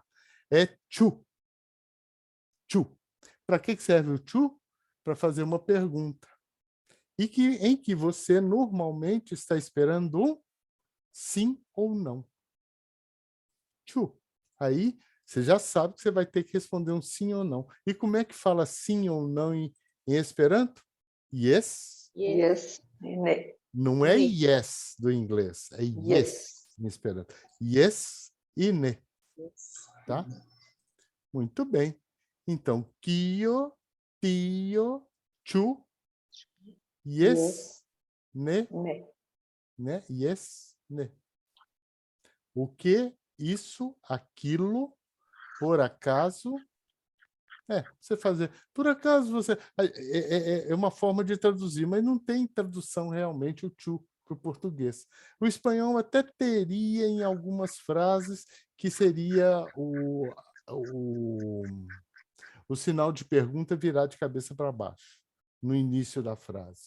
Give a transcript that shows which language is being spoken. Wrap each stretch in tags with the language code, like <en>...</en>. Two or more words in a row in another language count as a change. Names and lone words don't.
<pt>É chu. Chu. Para que serve o chu? Para fazer uma pergunta. Em que você normalmente está esperando um sim ou não. Chu. Aí você já sabe que você vai ter que responder um sim ou não. E como é que fala sim ou não em Esperanto? Yes. Yes. Não é Ne. yes do inglês, é yes em Esperanto. Yes e ne. Tá? Muito bem. Então,</pt> <eo>kio, tio, chu, yes, ne, né? Yes, ne.</eo> <pt>O que, isso, aquilo, por acaso. Você fazer. Por acaso você. É uma forma de traduzir, mas não tem tradução realmente o chu para o português. O espanhol até teria em algumas frases que seria o sinal de pergunta virar de cabeça para baixo, no início da frase.</pt>